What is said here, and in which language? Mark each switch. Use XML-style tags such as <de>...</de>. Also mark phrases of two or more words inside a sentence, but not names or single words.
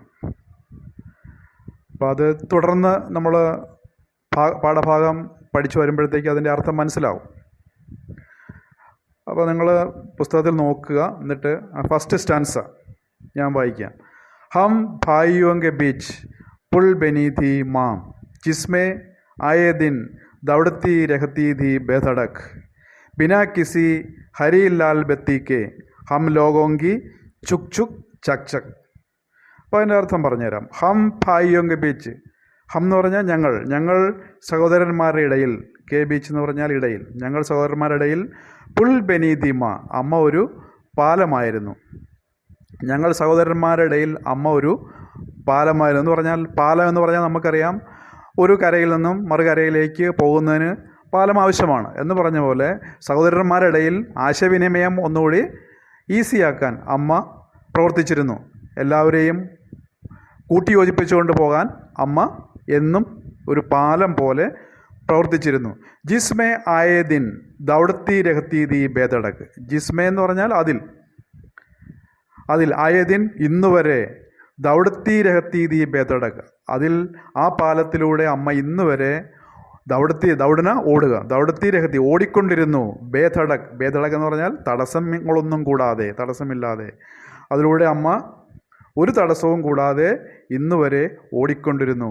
<ml>അപ്പോൾ അത് തുടർന്ന് നമ്മൾ പാഠഭാഗം പഠിച്ചു വരുമ്പോഴത്തേക്ക് അതിൻ്റെ അർത്ഥം മനസ്സിലാവും. അപ്പോൾ നിങ്ങൾ പുസ്തകത്തിൽ നോക്കുക. എന്നിട്ട് ഫസ്റ്റ് സ്റ്റാൻസ ഞാൻ വായിക്കാം.</ml> <hi>हम भाइयों के बीच पुल बनी थी माँ जिसमें आए दिन दौड़ती रहती थी बेधड़क बिना किसी हरी लाल बत्ती के हम लोगों की चुक चुक चक चक.</hi> <ml>അപ്പോൾ അതിൻ്റെ അർത്ഥം പറഞ്ഞുതരാം.</ml> <hi>हम भाइयों के बीच,</hi> <ml>ഹം എന്ന് പറഞ്ഞാൽ ഞങ്ങൾ സഹോദരന്മാരുടെ ഇടയിൽ,</ml> <hi>के बीच</hi> <ml>എന്ന് പറഞ്ഞാൽ ഇടയിൽ, ഞങ്ങൾ സഹോദരന്മാരുടെ ഇടയിൽ</ml> <hi>पुल बनी थी माँ</hi> <ml>അമ്മ ഒരു പാലമായിരുന്നു. ഞങ്ങൾ സഹോദരന്മാരുടെ ഇടയിൽ അമ്മ ഒരു പാലമായിരുന്നു എന്ന് പറഞ്ഞാൽ, പാലം എന്ന് പറഞ്ഞാൽ നമുക്കറിയാം ഒരു കരയിൽ നിന്നും മറുകരയിലേക്ക് പോകുന്നതിന് പാലം ആവശ്യമാണ് എന്ന് പറഞ്ഞ പോലെ സഹോദരന്മാരുടെ ഇടയിൽ ആശയവിനിമയം ഒന്നുകൂടി ഈസിയാക്കാൻ അമ്മ പ്രവർത്തിച്ചിരുന്നു. എല്ലാവരെയും കൂട്ടിയോജിപ്പിച്ചുകൊണ്ട് പോകാൻ അമ്മ എന്നും ഒരു പാലം പോലെ പ്രവർത്തിച്ചിരുന്നു.</ml> <hi>जिसमें आए दिन दौड़ती रहती थी बेधड़क.</hi> <ml>ജിസ്മേ എന്ന് പറഞ്ഞാൽ അതിൽ</ml> <hi>आए दिन</hi> <ml>ഇന്നുവരെ,</ml> <hi>दौड़ती रहती थी बेधड़क</hi> <ml>അതിൽ ആ പാലത്തിലൂടെ അമ്മ ഇന്നുവരെ ദൗഡന ഓടുക,</ml> <hi>दौड़ती रहती</hi> <ml>ഓടിക്കൊണ്ടിരുന്നു. ബേധടക് എന്ന് പറഞ്ഞാൽ തടസ്സങ്ങളൊന്നും കൂടാതെ, തടസ്സമില്ലാതെ അതിലൂടെ അമ്മ ഒരു തടസ്സവും കൂടാതെ ഇന്നുവരെ ഓടിക്കൊണ്ടിരുന്നു.</ml>